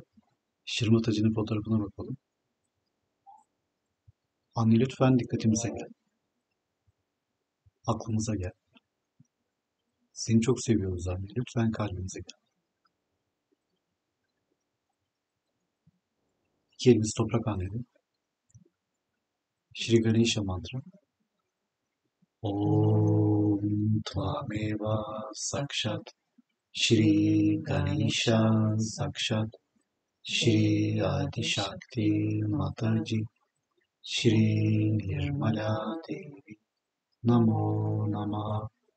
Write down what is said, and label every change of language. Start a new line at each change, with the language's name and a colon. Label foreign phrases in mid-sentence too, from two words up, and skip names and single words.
Turkish: Shri Mataji'nin fotoğrafına bakalım. Anne lütfen dikkatimize gel. Aklımıza gel. Seni çok seviyoruz anne. Lütfen kalbimize gel. İki elimiz toprak annede. Shri Ganesha mantra.
Sanskrit: Om Tvameva Sakshat Shri Ganesha Sakshat Shri Adi Shakti Mataji Shri Nirmala Devi Namo Namah.